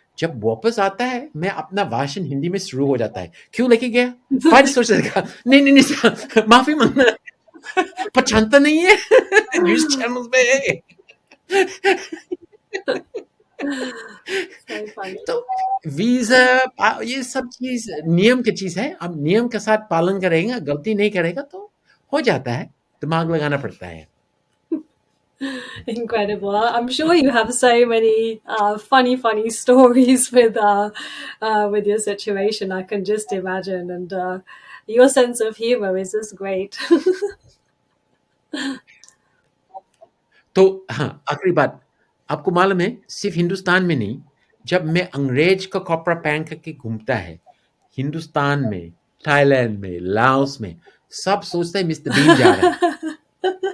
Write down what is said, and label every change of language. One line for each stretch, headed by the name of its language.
Hindi: जब वापस आता है, मैं अपना भाषण हिंदी में शुरू हो जाता है, क्यों लेके गया, फज सोच रहा, नहीं नहीं नहीं माफी मांगना, पहचानता नहीं है न्यूज चैनल पे है।
English: So funny.
Hindi: तो वीज़ा ये सब चीज़ नियम की चीज़ है। अब नियम के साथ पालन करेगा, गलती नहीं करेगा तो हो जाता है, दिमाग लगाना पड़ता है।
English: Incredible. I'm sure you have so many funny stories with your situation. I can just imagine, and your sense of humor is just great.
Hindi: तो हाँ, आखिरी बात, आपको मालूम है सिर्फ़ हिंदुस्तान में नहीं, जब मैं अंग्रेज का कपड़ा पहन कर के घूमता है, हिंदुस्तान में, थाईलैंड में, लाओस में, सब सोचते हैं मिस्टर बीन जा रहा है।